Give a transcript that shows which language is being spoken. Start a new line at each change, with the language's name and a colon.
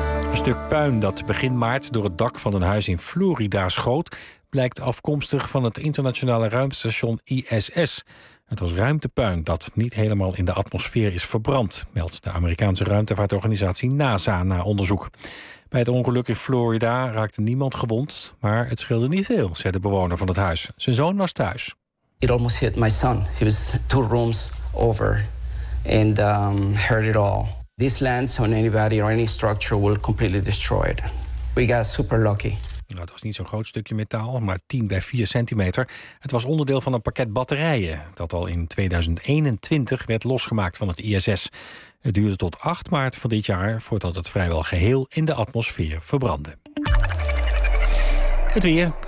Dutch: Een stuk puin dat begin maart door het dak van een huis in Florida schoot, blijkt afkomstig van het internationale ruimtestation ISS. Het was ruimtepuin dat niet helemaal in de atmosfeer is verbrand, meldt de Amerikaanse ruimtevaartorganisatie NASA na onderzoek. Bij het ongeluk in Florida raakte niemand gewond, maar het scheelde niet veel, zei de bewoner van het huis. Zijn zoon was thuis.
English: It almost hit my son. He was 2 rooms over and heard it all. This lands on anybody or any structure will completely destroy it. We got super lucky.
Dutch: Nou, het was niet zo'n groot stukje metaal, maar 10 bij 4 centimeter. Het was onderdeel van een pakket batterijen dat al in 2021 werd losgemaakt van het ISS. Het duurde tot 8 maart van dit jaar voordat het vrijwel geheel in de atmosfeer verbrandde. Het weer.